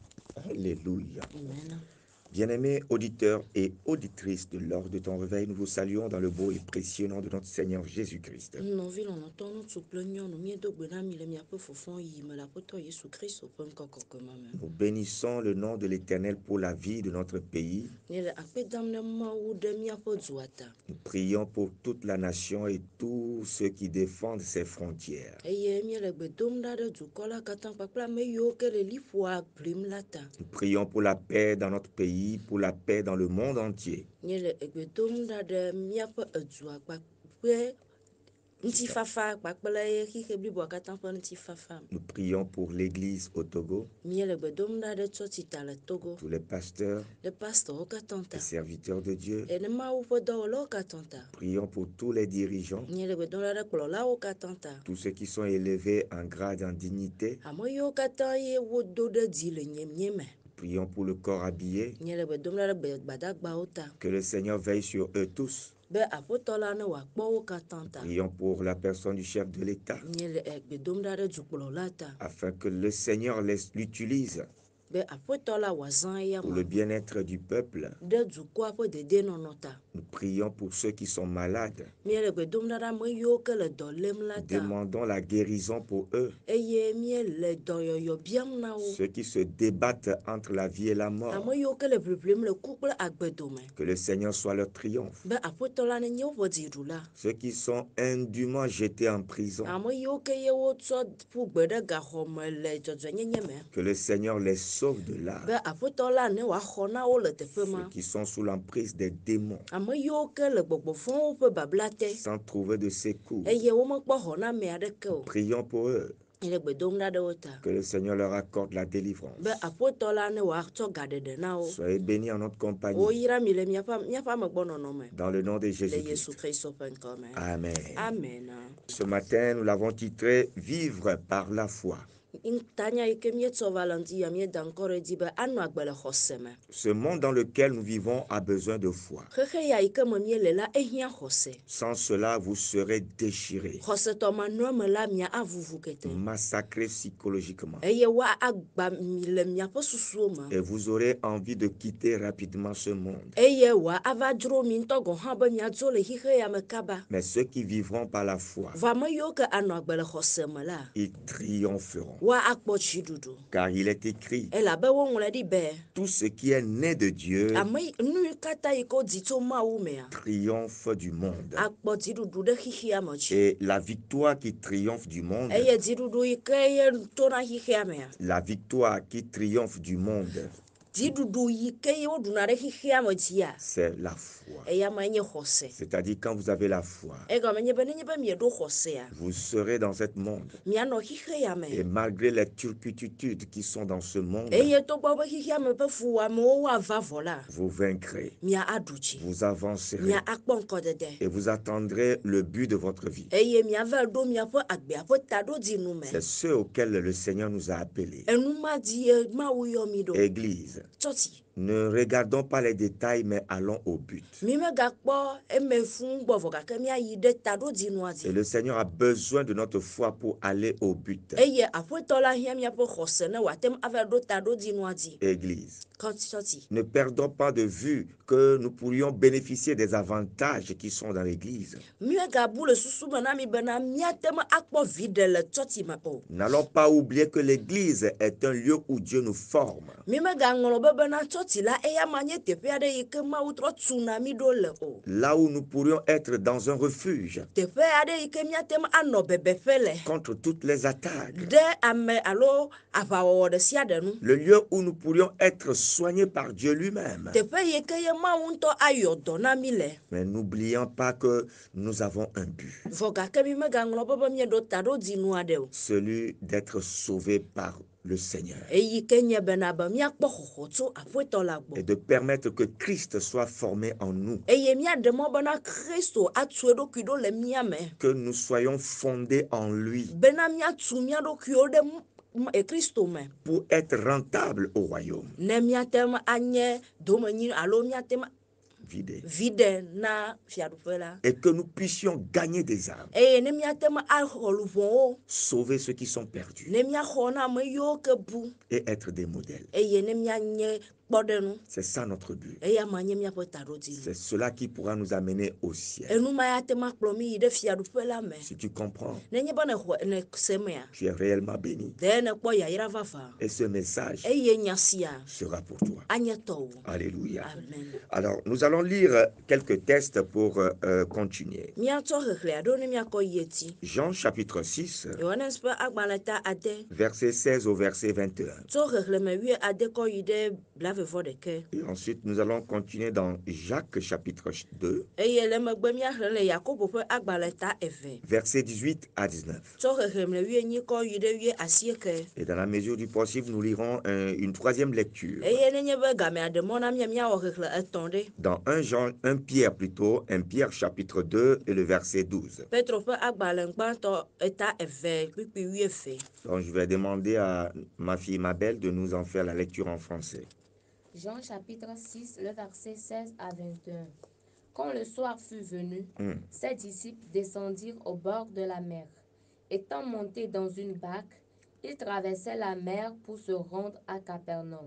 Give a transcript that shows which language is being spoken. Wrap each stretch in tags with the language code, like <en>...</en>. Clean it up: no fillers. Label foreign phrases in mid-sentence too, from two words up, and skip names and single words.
<fr>Alléluia. Amen. Bien-aimés auditeurs et auditrices de l'heure de ton réveil, nous vous saluons dans le beau et précieux nom de notre Seigneur Jésus-Christ.</fr> <ee>Nɔvi lɔlɔ̃tɔ ŋutsu kple nyɔnu míedo gbe ɖa mi le miaƒe fofo yi me le Aƒetɔ Yesu Kristo ƒe ŋkɔ kɔkɔme me.</ee> <fr>Nous bénissons le nom de l'Éternel pour la vie de notre pays.</fr> <ee>Míele akpe dam ɖe Mawu ɖe míaƒe dua ta.</ee> <fr>Nous prions pour toute la nation et tous ceux qui défendent ses frontières.</fr> <ee>Eye míele gbe dom ɖa ɖe dukɔ la katã kpakple ame yiwo ke le liƒoa ʋlim la ta.</ee> <fr>Nous prions pour la paix dans notre pays, pour la paix dans le monde entier.</fr> <ee>Míele gbe dom ɖa ɖe míaƒe edua kpakple ŋutifafa kpakple xixe bliboa katã ƒe ŋutifafa.</ee> <fr>Nous prions pour l'Église au Togo,</fr> <ee>Míele gbe dom ɖa ɖe tsɔtsi ta le Togo.</ee> <fr>tous les pasteurs,</fr> <ee>Le pastorwo katã ta.</ee> <fr>les serviteurs de Dieu.</fr> <ee>Ne Mawu ƒe dɔwɔlawo katã ta.</ee> <fr>Prions pour tous les dirigeants,</fr> <ee>Míele gbe dom ɖa ɖe kplɔlawo katã ta.</ee> <fr>tous ceux qui sont élevés en grade, en dignité.</fr> <ee>Ame yiwo katã ye wodo ɖe dzi le nyemie me.</ee> <fr>Prions pour le corps habillé,</fr> <ee>Míele gbe dom ɖa ɖe gbadagbawo ta.</ee> <fr>que le Seigneur veille sur eux tous.</fr> <ee>Be Aƒetɔ la ne wòakpɔ wo katã ta.</ee> <fr>Prions pour la personne du chef de l'État,</fr> <ee>Míele gbe dom ɖa ɖe dukplɔla ta.</ee> <fr>afin que le Seigneur l'utilise</fr> <ee>Be Aƒetɔ la wòazã eya</ee> <fr>pour</fr> <ee>me</ee> <fr>le bien-être du peuple.</fr> <ee>ɖe dukɔa ƒe dedienɔnɔ ta.</ee> <fr>Nous prions pour ceux qui sont malades.</fr> <ee>Míele gbe dom ɖa ɖe ame yiwo ke le dɔ lém la ta.</ee> <fr>Demandons la guérison pour eux,</fr> <ee>Eye míele dɔyɔyɔ biam na wo.</ee> <fr>ceux qui se débattent entre la vie et la mort.</fr> <ee>Ame yiwo ke le ʋiʋlim le ku kple agbedome.</ee> <fr>Que le Seigneur soit leur triomphe.</fr> <ee>Be Aƒetɔ la nenye woƒe dziɖula.</ee> <fr>Ceux qui sont indûment jetés en prison.</fr> <ee>Ame yiwo ke ye wotsɔ ƒu gbe ɖe gaxɔ me le dzɔdzɔenyenye me.</ee> <fr>Que le Seigneur les sauve de là.</fr> <ee>Be Aƒetɔ la ne wòaxɔ na wo le teƒe ma.</ee> <fr>Ceux qui sont sous l'emprise des démons,</fr> <ee>Ame yiwo ke le gbɔgbɔ vɔ̃wo ƒe babla te.</ee> <fr>sans trouver de secours.</fr> <ee>Eye womekpɔ xɔname aɖeke o.</ee> <fr>Prions pour eux.</fr> <ee>Míele gbe dom ɖa ɖe wo ta.</ee> <fr>Que le Seigneur leur accorde la délivrance.</fr> <ee>Be Aƒetɔ la ne wòatsɔ gaɖeɖe na wo.</ee> <fr>Soyez bénis en notre compagnie.</fr> <ee>Woyra mi le míaƒe amegbɔnɔnɔ me.</ee> <fr>Dans le nom de</fr> <ee>Le Yesu</ee> <fr>Jésus-Christ.</fr> <ee>Kristo ƒe ŋkɔ me.</ee> <fr>Amen. Amen. Ce matin, nous l'avons titré « Vivre par la foi ».</fr> <ee>Tanya yi ke míetsɔ va le ŋdi ya míeda ŋkɔ ɖe dzi be anɔ agbe le xɔse me.</ee> <fr>Ce monde dans lequel nous vivons a besoin de foi.</fr> <ee>Xexe ya yi ke me míele la ehiã xɔse.</ee> <fr>Sans cela, vous serez déchirés,</fr> <ee>Xɔsetɔ manɔa me la mia avuvu kete.</ee> <fr>massacrés psychologiquement.</fr> <ee>Eye woagba mi le miaƒe susuwo me.</ee> <fr>Et vous aurez envie de quitter rapidement ce monde.</fr> <ee>Eye wòava dzro mi ŋutɔ gɔ̃ hã be miadzo le xixe ya me kaba.</ee> <fr>Mais ceux qui vivront par la foi,</fr> <ee>Vɔ ame yiwo ke anɔ agbe le xɔse me la,</ee> <fr>ils triompheront.</fr> <ee>woakpɔ dziɖuɖu.</ee> <fr>Car il est écrit,</fr> <ee>Elabe woŋlɔe ɖi be</ee> <fr>tout ce qui est né de Dieu</fr> <ee>nu katã yi ke wodzi tso Mawu mea,</ee> <fr>triomphe du monde.</fr> <ee>akpɔ dziɖuɖu ɖe xixea me dzi.</ee> <fr>Et la victoire qui triomphe du monde,</fr> <ee>Eye dziɖuɖu yi ke ye tona xixea mea,</ee> <fr>la victoire qui triomphe du monde,</fr> <ee>dziɖuɖu yi ke ye woɖuna ɖe xixea me dzia,</ee> <fr>c'est la foi.</fr> <ee>eya me nye xɔse.</ee> <fr>C'est-à-dire quand vous avez la foi,</fr> <ee>Egɔme nye be nenye be mieɖo xɔsea,</ee> <fr>vous serez dans ce monde.</fr> <ee>mianɔ xixe ya me.</ee> <fr>Et malgré les turpitudes qui sont dans ce monde,</fr> <ee>Eye togbɔ be xixea me ƒe fuwɔamewo woava vɔ la,</ee> <fr>vous vaincrez,</fr> <ee>mia aɖu dzi,</ee> <fr>vous avancerez</fr> <ee>mia akpɔ ŋkɔdede.</ee> <fr>et vous attendrez le but de votre vie.</fr> <ee>Eye miava ɖo miaƒe agbea ƒe taɖodinu me.</ee> <fr>C'est ceux auxquels le Seigneur nous a appelés.</fr> <ee>Enu ma dzi ye Mawu yɔ mi ɖo.</ee> <fr>Église,</fr> <ee>Tsɔtsi.</ee> <fr>ne regardons pas les détails, mais allons au but.</fr> <ee>Mi megakpɔ eme fũu gbɔvɔ gake miayi ɖe taɖodzinua</ee> <fr>Et</fr> <ee>dzi.</ee> <fr>le Seigneur a besoin de notre foi pour aller au but.</fr> <ee>Eye Aƒetɔ la hiã miaƒe xɔse ne wòate ava ɖo taɖodzinua dzi.</ee> <fr>Église,</fr> <ee>Tsɔtsi.</ee> <fr>ne perdons pas de vue que nous pourrions bénéficier des avantages qui sont dans l'Église.</fr> <ee>Míegabu le susu me na mi bena míate me akpɔ vi ɖe le tsɔtsi me o.</ee> <fr>N'allons pas oublier que l'Église est un lieu où Dieu nous forme.</fr> <ee>Mi megaŋlɔ be bena tsɔtsi la eya ma nye teƒe aɖe yi ke Mawu trɔ tuna mi ɖo le o.</ee> <fr>Là où nous pourrions être dans un refuge</fr> <ee>Teƒe aɖe yi ke míate me anɔ bebeƒe le.</ee> <fr>contre toutes les attaques.</fr> <ee>Ɖe ame alo aʋawɔwɔ ɖe sia ɖe nu.</ee> <fr>Le lieu où nous pourrions être soignés par Dieu lui-même.</fr> <ee>Teƒe yi ke ye Mawu ŋutɔ ayɔ dɔ na mi le.</ee> <fr>Mais n'oublions pas que nous avons un but.</fr> <ee>Vɔ gake mi megaŋlɔ be mieɖo taɖodzinu aɖe o.</ee> <fr>Celui d'être sauvé par le Seigneur.</fr> <ee>Eyi ke nye bena be míakpɔ xɔxɔ tso Aƒetɔ la</ee> <fr>Et</fr> <ee>gbɔ.</ee> <fr>de permettre que Christ soit formé en nous.</fr> <ee>Eye míaɖe mɔ bena Kristo atu eɖokui ɖo le mía me.</ee> <fr>Que nous soyons fondés en lui</fr> <ee>Bena míatu mía ɖokuiwo ɖe Kristo me.</ee> <fr>pour être rentables au royaume.</fr> <ee>Ne míate me anye domenyi alo míate me vide na fiaɖuƒe la.</ee> <fr>et que nous puissions gagner des âmes,</fr> <ee>Eye ne míate me axɔ luʋɔwo,</ee> <fr>sauver ceux qui sont perdus</fr> <ee>ne míaxɔ na ame yiwo ke bu,</ee> <fr>et être des modèles.</fr> <ee>eye ne míanye kpɔɖenu.</ee> <fr>C'est ça notre but.</fr> <ee>Eya ma nye míaƒe taɖodzi.</ee> <fr>C'est cela qui pourra nous amener au ciel.</fr> <ee>Enu ma ya te ma kplɔ mi yi ɖe fiaɖuƒe la me.</ee> <fr>Si tu comprends,</fr> <ee>Nenye be ne se mea,</ee> <fr>tu es réellement béni.</fr> <ee>ɖe ne kpɔ yayra vava.</ee> <fr>Et ce message</fr> <ee>Eye nya sia</ee> <fr>sera pour toi.</fr> <ee>anye tɔwò.</ee> <fr>Alléluia. Amen. Alors, nous allons lire quelques textes pour continuer.</fr> <ee>Míatsɔ xexlẽa ɖo ne míakɔ yi eti.</ee> <fr>Jean chapitre 6,</fr> <ee>Yohanes ƒe agbalẽ ta ade.</ee> <fr>verset 16 au verset 21.</fr> <ee>Tso xexlẽme 11 kɔ yi ɖe 21.</ee> <fr>Et ensuite, nous allons continuer dans Jacques chapitre 2,</fr> <ee>Eye le megbe míaxlẽ le Yakobo ƒe agbalẽ ta 2.</ee> <fr>verset 18 à 19.</fr> <ee>Tso xexlẽme 18 kɔ yi ɖe 19.</ee> <fr>Et dans la mesure du possible, nous lirons une troisième lecture.</fr> <ee>Eye nenye be gamea ɖe mɔ na míawɔ xexlẽ etɔ̃ ɖe.</ee> <fr>Dans 1 Pierre chapitre 2 et le verset 12.</fr> <ee>Petro ƒe agbalẽ gbãtɔ eta 2 kpikpi 12.</ee> <fr>Donc je vais demander à ma fille Mabel de nous en faire la lecture en français. Jean chapitre 6, le verset 16 à 21. Quand le soir fut venu, ses disciples descendirent au bord de la mer. Étant montés dans une barque, ils traversaient la mer pour se rendre à Capernaum.</fr>